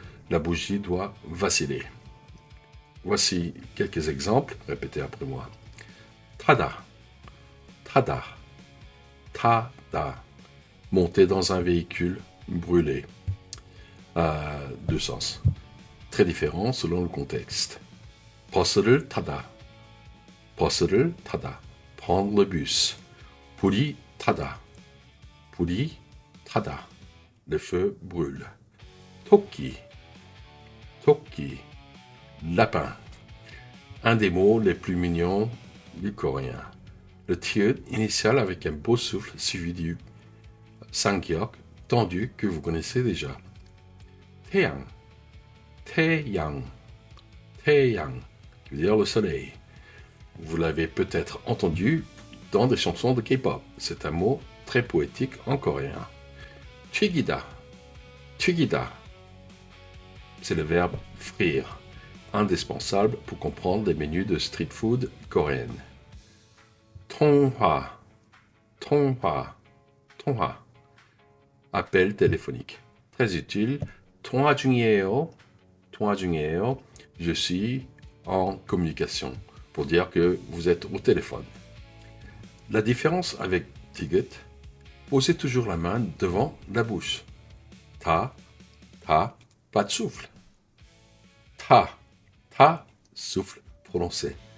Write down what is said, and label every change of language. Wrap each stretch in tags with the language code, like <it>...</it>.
<fr>La bougie doit vaciller. Voici quelques exemples, répétez après moi.</fr> <ko>Tada, tada, tada.</ko> <fr>Monter dans un véhicule brûlé. Deux sens. Très différents selon le contexte.</fr> <ko>버스를 타다, 버스를 타다.</ko> <fr>Prendre le bus.</fr> <ko>불이 타다. 불이 타다.</ko> <fr>Le feu brûle.</fr> <ko>토끼,</ko> <fr>Toki, lapin. Un des mots les plus mignons du coréen. Le tieu initial avec un beau souffle suivi du sanghyok tendu que vous connaissez déjà. Taeyang, Taeyang, Taeyang, qui veut dire le soleil. Vous l'avez peut-être entendu dans des chansons de K-pop. C'est un mot très poétique en coréen. Twigida, Twigida, c'est le verbe frire, indispensable pour comprendre les menus de street food coréenne.</fr> <ko>통화, 통화, 통화,</ko> <fr>appel téléphonique. Très utile.</fr> <ko>통화 중이에요, 통화 중이에요.</ko> <fr>Je suis en communication pour dire que vous êtes au téléphone. La différence avec ticket, posez toujours la main devant la bouche. Ta, pas de souffle. Ta, souffle prononcé.</fr>